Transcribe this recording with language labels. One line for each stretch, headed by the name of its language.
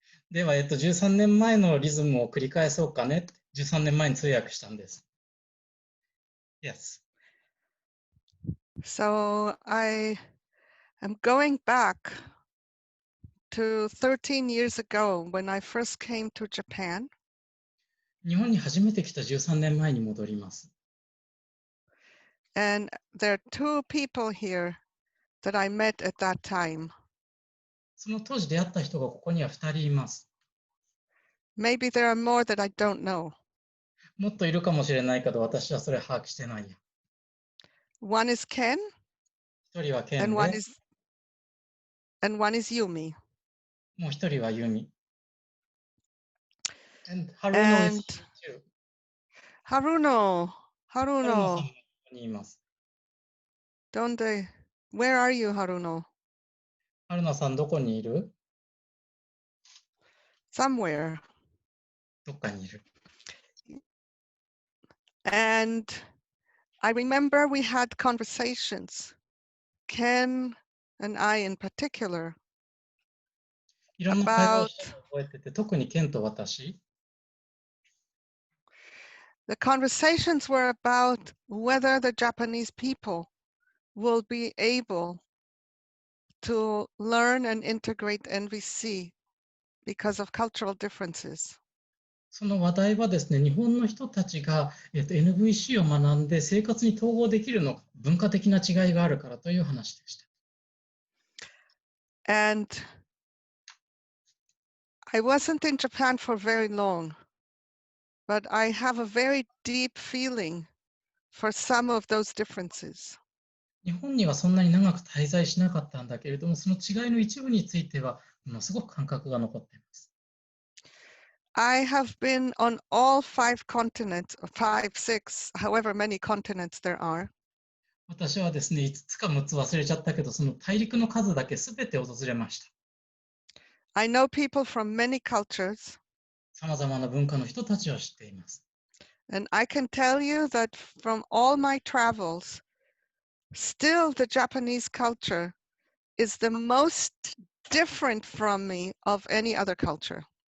Japanese: では、13年前のリズムを繰り返そうかね。13年前に通訳したんです。
English: Yes. So I am going back to 13 years ago when I first came to Japan.
Japanese: 日本に初めて来た13年前に戻ります。
English: And there are two people here that I met at that time.
Japanese: その当時出会った人がここには2人います。
English: Maybe there are more that I don't know.
Japanese: もっといるかもしれないけど、私はそれ把握してないや。
English: One is Ken
Japanese: 1人はケン
English: and
Japanese: で、
English: one is Yumi.
Japanese: もう1人はユミ。
English: And Haruno is And here too. Haruno,
Japanese: ハルノさん
English: Haruno,
Japanese: もここにいます。
Spanish: donde?
English: Where are you, Haruno?
Japanese: ハルノさんどこにいる？
English: Somewhere.
Japanese: どっかにいる。
English: And I remember we had conversations, Ken and I in particular,
Japanese: いろんな会話を
English: about
Japanese: したのを覚えてて、特にケンと私、
English: the conversations were about whether the Japanese people will be able to learn and integrate NVC because of cultural differences.
Japanese: その話題はですね、日本の人たちが、NVC を学んで生活に統合できるのか、文化的な違いがあるからという話でした。
English: And I wasn't in Japan for very long, but I have a very deep feeling for some of those differences.
Japanese: 日本にはそんなに長く滞在しなかったんだけれども、その違いの一部については、ものすごく感覚が残っています。
English: I have been on all 5 continents, or 5, 6, however many continents there are.
Japanese: 私はですね、5つか6つ忘れちゃったけど、その大陸の数だけすべて訪れました。
English: I know people from many cultures,
Japanese: さまざまな文化の人たちを知っています。
English: and I can tell you that from all my travels, still the Japanese culture is the most different from me of any other culture.